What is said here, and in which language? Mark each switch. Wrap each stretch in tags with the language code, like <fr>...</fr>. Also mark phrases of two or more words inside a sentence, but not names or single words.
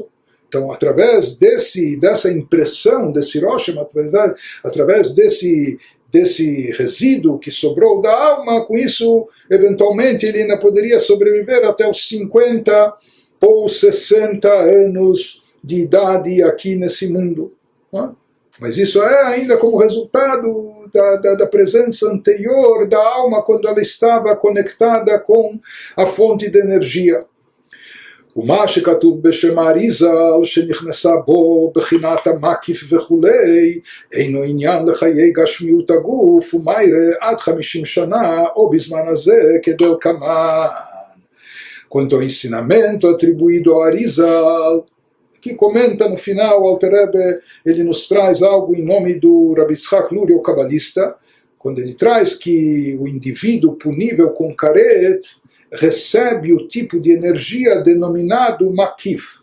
<pt>Então, através dessa impressão, desse Rosham, através desse resíduo que sobrou da alma, com isso, eventualmente, ele ainda poderia sobreviver até os 50 ou 60 anos de idade aqui nesse mundo. Não é? Mas isso é ainda como resultado da presença anterior da alma, quando ela estava conectada com a fonte de energia.</pt> <he>ומה שכתוב בשם האריז"ל שנכנסה בו בחינת המקיף וכולי אינו עניין לחיי גשמיות הגוף ומה יראה עד 50 שנה או בזמן הזה כדלקמן.</he> <pt>Quanto ao ensinamento atribuído ao Arizal, que comenta no final, o Alter Rebbe, ele nos traz algo em nome do Rabbi Yitzhak Luria, o cabalista, quando ele traz que o indivíduo punível com Karet recebe o tipo de energia denominado makif.</pt>